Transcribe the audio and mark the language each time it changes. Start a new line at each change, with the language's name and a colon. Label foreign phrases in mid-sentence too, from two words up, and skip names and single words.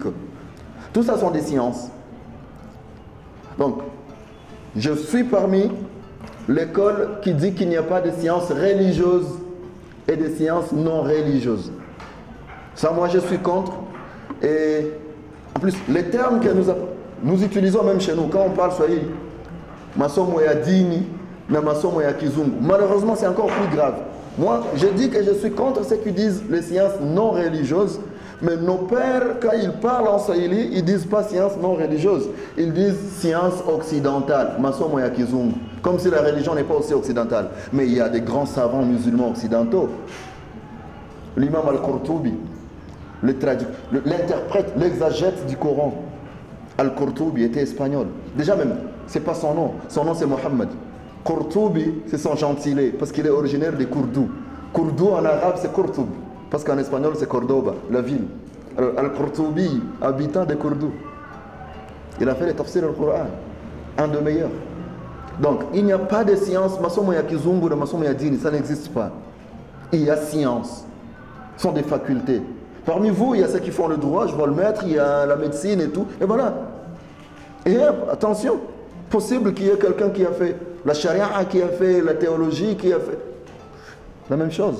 French: Tout ça sont des sciences. Donc, je suis parmi l'école qui dit qu'il n'y a pas de sciences religieuses et de sciences non religieuses. Ça, moi, je suis contre. Et en plus, les termes que nous utilisons même chez nous, quand on parle swahili,
Swahili: masomo ya dini, na masomo ya kizungu,
French: malheureusement, c'est encore plus grave. Moi, je dis que je suis contre ceux qui disent les sciences non religieuses, mais nos pères, quand ils parlent en swahili, ils ne disent pas sciences non religieuses, ils disent sciences occidentales,
Swahili: masomo ya kizungu,
French: comme si la religion n'est pas aussi occidentale. Mais il y a des grands savants musulmans occidentaux. l'imam Al-Qurtubi, l'interprète, l'exagète du Coran. Al-Qurtubi était espagnol. Déjà même, c'est pas son nom c'est Mohammed. Qurtubi, c'est son gentilé, parce qu'il est originaire de Cordoue. Cordoue en arabe c'est Qurtub, parce qu'en espagnol c'est Cordoba, la ville. Al-Qurtubi, habitant de Cordoue. Il a fait les
Arabic: تفسير القرآن,
French: un des meilleurs. Donc, il n'y a pas de science,
Swahili: masomo ya kizungu, masomo ya dini,
French: ça n'existe pas. Il y a science, ce sont des facultés. Parmi vous, il y a ceux qui font le droit, je vois le maître, il y a la médecine et tout, et voilà. Et attention, possible qu'il y ait quelqu'un qui a fait la charia, qui a fait la théologie, qui a fait la même chose.